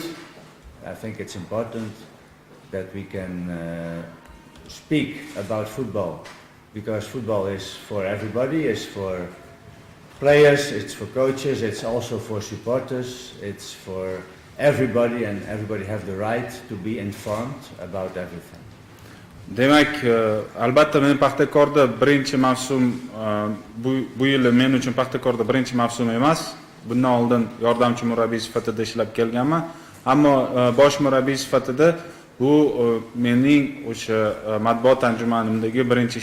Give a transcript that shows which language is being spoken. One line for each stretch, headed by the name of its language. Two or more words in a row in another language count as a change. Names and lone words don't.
English: I think it's important that we can speak about football, because football is for everybody, it's for players, it's for coaches, it's also for supporters, it's for everybody, and everybody have the right to be informed about everything.
Uzbek: Demak, albatta men Pahtakorda birinchi mavsum bu yil men uchun Pahtakorda birinchi mavsum emas. Bundan oldin yordamchi murabbiy sifatida ishlab kelganman. Ammo bosh murabbiy sifatida bu mening o'sha matbuot anjumanimdagi birinchi